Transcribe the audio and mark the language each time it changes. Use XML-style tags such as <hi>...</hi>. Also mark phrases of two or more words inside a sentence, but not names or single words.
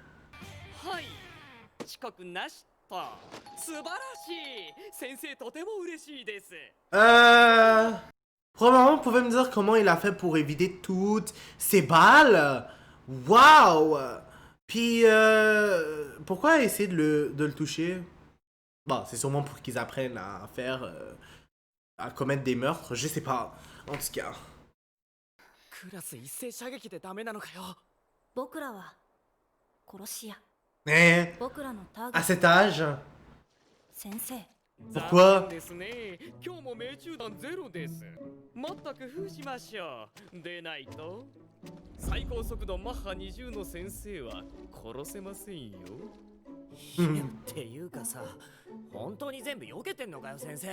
<fr>Probablement, vous pouvez me dire comment il a fait pour éviter toutes ces balles? Waouh! Puis, pourquoi essayer de le toucher? Bon, c'est sûrement pour qu'ils apprennent à faire, à commettre des meurtres, je sais pas. En tout cas.</fr> <ja>クラス一斉射撃でダメなのかよ。僕らは殺し屋。 Eh, 僕らのター</ja> <fr>à</fr> <ja>ゲッ</ja> <fr>cet âge,</fr> <ja>ト先生。</ja> <fr>pourquoi?</fr> <ja>ですね。今日も命中弾ゼロです。もっと工夫しましょう。でないと最高速度マッハ20の先生は殺せませんよ。っていうかさ、本当に全部避けてんのかよ先生。</ja>